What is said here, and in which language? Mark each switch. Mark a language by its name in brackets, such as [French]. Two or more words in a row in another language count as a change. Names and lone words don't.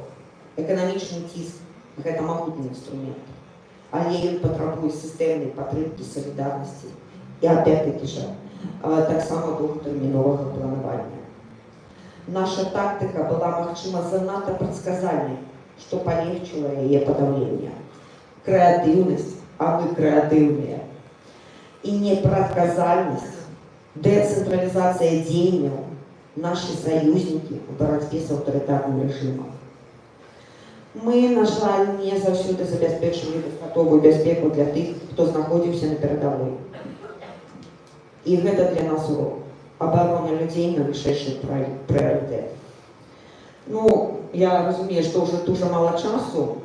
[Belarusian] Эканамічны ціск гэта магутны інструмент, але ён патрабуе сістэмнай падтрымкі, салідарнасці і [Russian] опять-таки ж [Belarusian] таксама доўгатэрміновага планавання. Наша тактыка была, магчыма, занадта прадказальнай, што палегчыла яе падаўленне. Крэатыўнасць, а мы крэатыўныя. І непрадказальнасць, дэцэнтралізацыя дзеянняў, [Russian] наши союзники в борьбе с авторитарным режимом. [Belarusian] Мы, на жаль, не заўсёды забяспечылі дастатковую бяспеку для тых, хто знаходзіўся на перадавой. І гэта для нас урок. Абарона людзей на вышэйшы прыярытэт. Ну, я разумею, што ўжо дуже мала часу.